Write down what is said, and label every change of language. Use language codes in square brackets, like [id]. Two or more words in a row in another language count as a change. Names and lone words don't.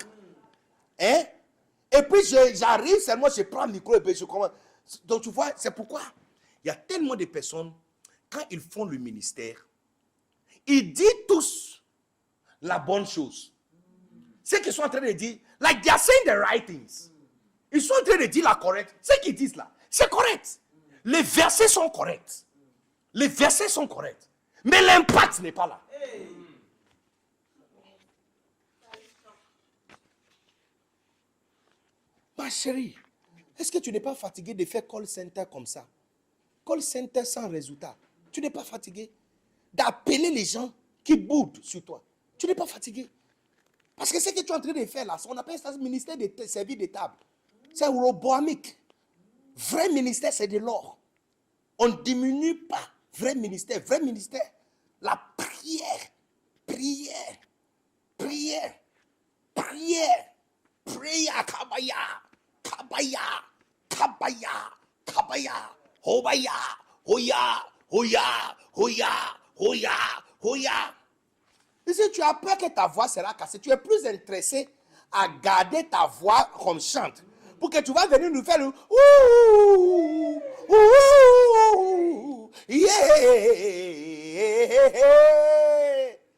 [fr] Hein? Et puis j'arrive seulement, je prends le micro et puis je commence. Donc tu vois, c'est pourquoi il y a tellement de personnes, quand ils font le ministère, ils disent tous la bonne chose. Ce qu'ils sont en train de dire, [en] like they are saying the right things. [fr] Ils sont en train de dire la correcte. Ce qu'ils disent là, c'est correct. Les versets sont corrects. Les versets sont corrects. Mais l'impact n'est pas là. Ma chérie, est-ce que tu n'es pas fatigué de faire [en] call center [fr] comme ça? [en] Call center [fr] sans résultat. Tu n'es pas fatigué d'appeler les gens qui boudent sur toi? Tu n'es pas fatigué? Parce que ce que tu es en train de faire là, on appelle ça ministère de service de table. C'est roboamique. Vrai ministère, c'est de l'or. On ne diminue pas. Vrai ministère, la prière, kabaya. Kabaya, kabaya, kabaya, hobaya, hoya, hoya, hoya, hoya, hoya. Et si tu as peur que ta voix sera cassée, tu es plus intéressé à garder ta voix comme chante. Pour que tu vas venir nous faire le ouh, ouh, yeah.